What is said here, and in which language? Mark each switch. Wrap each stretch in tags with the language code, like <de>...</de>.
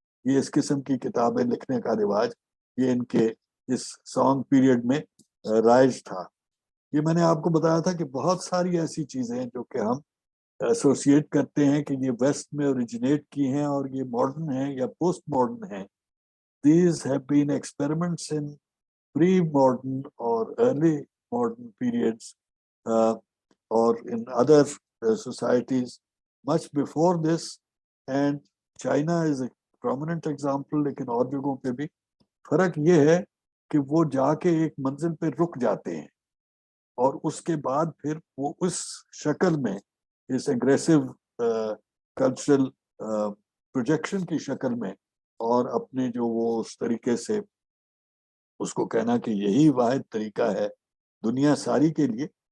<ur>یہ اس قسم کی کتابیں لکھنے کا رواج یہ ان کے اس سونگ پیریڈ میں رائج تھا. یہ میں نے آپ کو بتایا تھا کہ بہت ساری ایسی چیزیں جو کہ ہم ایسوسیٹ کرتے ہیں کہ یہ ویسٹ میں اوریجنیٹ کی ہیں اور یہ ماڈرن ہیں یا پوسٹ ماڈرن ہیں.</ur> <en>These have been experiments in pre-modern or early modern periods or in other societies much before this, and China is a prominent example.</en> <ur>لیکن اور جگہوں پہ بھی فرق یہ ہے کہ وہ جا کے ایک منزل پہ رک جاتے ہیں. اور اس کے بعد پھر وہ اس شکل میں اس اگریسو کلچرل پروجیکشن کی شکل میں اور اپنے جو وہ اس طریقے سے اس کو کہنا کہ یہی واحد طریقہ ہے دنیا ساری کے لیے.</ur>